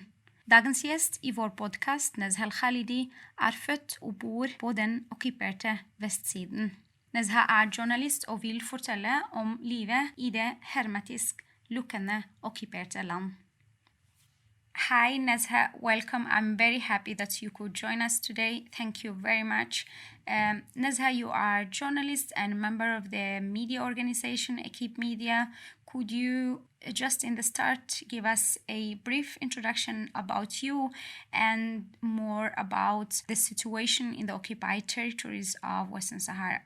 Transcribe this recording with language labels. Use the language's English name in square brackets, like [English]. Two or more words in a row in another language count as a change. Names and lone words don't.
[Norwegian] Dagens gjest i vår podkast, Nazha Eklhalidi, er født og bor på den okkuperte vestsiden. Nazha er journalist og vil fortelle om livet i det hermetisk lukkende okkuperte land. [English] Hi, Nazha. Welcome. I'm very happy that you could join us today. Thank you very much. Nazha, you are a journalist and member of the media organization, Equipe Media. Could you just in the start give us a brief introduction about you and more about the situation in the occupied territories of Western Sahara?